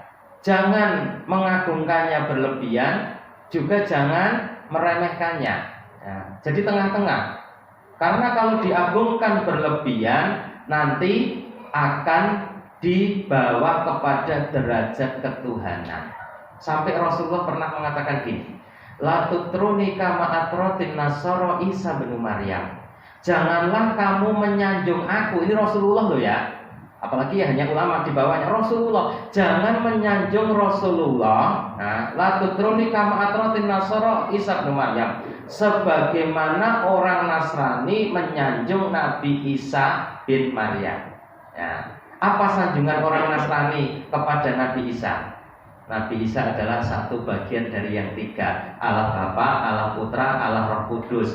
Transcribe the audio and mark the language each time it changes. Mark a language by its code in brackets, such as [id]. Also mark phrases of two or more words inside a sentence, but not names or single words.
[id] Jangan mengagungkannya berlebihan, juga jangan meremehkannya, ya. Jadi tengah-tengah. Karena kalau diagungkan berlebihan, nanti akan dibawa kepada derajat ketuhanan. Sampai Rasulullah pernah mengatakan gini, [ar] لا تطروني كما أطرت النصارى عيسى بن مريم. [id] Janganlah kamu menyanjung aku. Ini Rasulullah loh ya. Apalagi ya hanya ulama di bawahnya Rasulullah. Jangan menyanjung Rasulullah. Nah, [ar] لا تطروني كما أطرت النصارى عيسى بن مريم. [id] Sebagaimana orang Nasrani menyanjung Nabi Isa bin Maryam. Ya. Apa sanjungan orang Nasrani kepada Nabi Isa? Nabi Isa adalah satu bagian dari yang tiga, Allah Bapa, Allah Putra, Allah Roh Kudus.